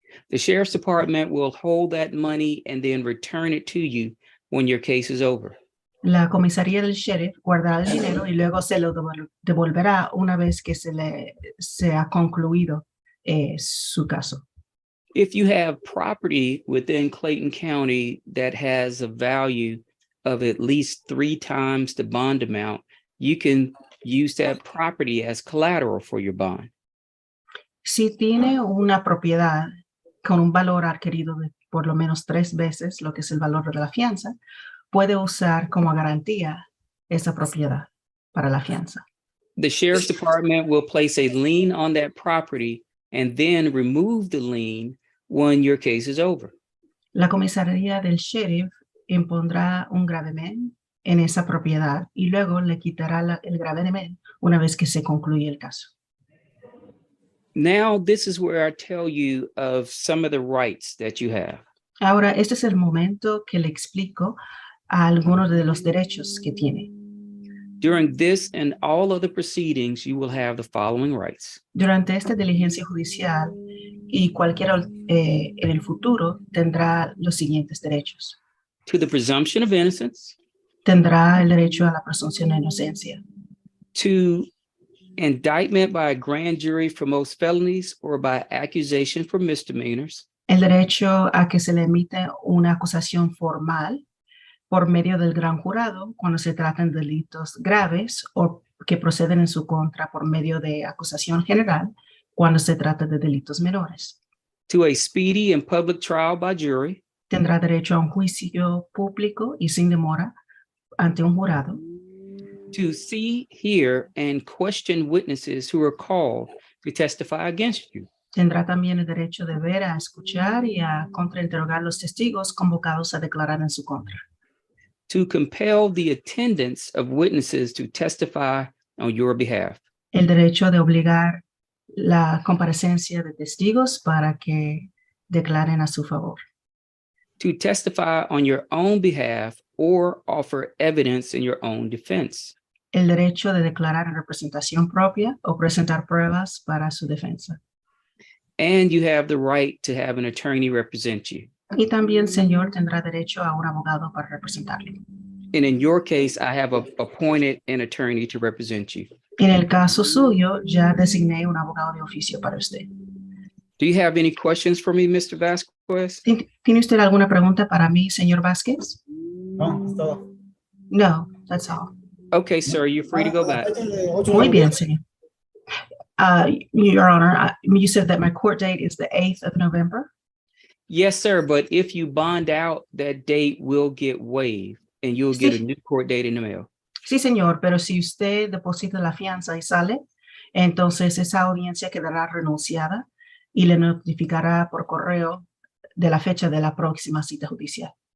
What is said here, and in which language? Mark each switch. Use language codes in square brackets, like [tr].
[en] The sheriff's department will hold that money and then return it to you when your case is over. [es] La comisaría del sheriff guardará el dinero y luego se lo devolverá una vez que se ha concluido su caso. [en] If you have property within Clayton County that has a value of at least 3 times the bond amount, you can use that property as collateral for your bond. [es] Si tiene una propiedad con un valor adquirido por lo menos 3 veces lo que es el valor de la fianza, puede usar como garantía esa propiedad para la fianza. [en] The sheriff's department will place a lien on that property and then remove the lien when your case is over. [es] La comisaría del sheriff impondrá un gravamen en esa propiedad y luego le quitará el gravamen una vez que se concluye el caso. [en] Now, this is where I tell you of some of the rights that you have. [es] Ahora, este es el momento que le explico a algunos de los derechos que tiene. [en] During this and all other proceedings, you will have the following rights: [es] Durante esta diligencia judicial y cualquiera en el futuro tendrá los siguientes derechos. [en] to the presumption of innocence, [es] Tendrá el derecho a la presunción de inocencia, [en] to indictment by a grand jury for most felonies or by accusation for misdemeanors, [es] el derecho a que se le emite una acusación formal por medio del gran jurado cuando se tratan de delitos graves o que proceden en su contra por medio de acusación general cuando se trata de delitos menores. [en] to a speedy and public trial by jury, [es] Tendrá derecho a un juicio público y sin demora ante un jurado. [en] to see, hear, and question witnesses who are called to testify against you, [es] Tendrá también el derecho de ver, a escuchar y a contrainterrogar los testigos convocados a declarar en su contra. [en] to compel the attendance of witnesses to testify on your behalf, [es] El derecho de obligar la comparecencia de testigos para que declaren a su favor. [en] to testify on your own behalf or offer evidence in your own defense, [es] El derecho de declarar en representación propia o presentar pruebas para su defensa. [en] and you have the right to have an attorney represent you. [es] Y también, señor, tendrá derecho a un abogado para representarle. [en] And in your case, I have appointed an attorney to represent you. [es] En el caso suyo, ya designé un abogado de oficio para usted. [en] Do you have any questions for me, Mr. Vasquez? [es] ¿Tiene usted alguna pregunta para mí, señor Vázquez? No, es todo. [en] No, that's all. Okay, sir, you're free to go back. [es] Échale 8 Muy bien, días. señor. [en] Your Honor, you said that my court date is the 8th of November. Yes, sir, but if you bond out, that date will get waived and you'll get a [es] Sí. [en] new court date in the mail. [es] Sí, señor, pero si usted deposita la fianza y sale, entonces esa audiencia quedará renunciada y le notificará por correo de la fecha de la próxima cita judicial.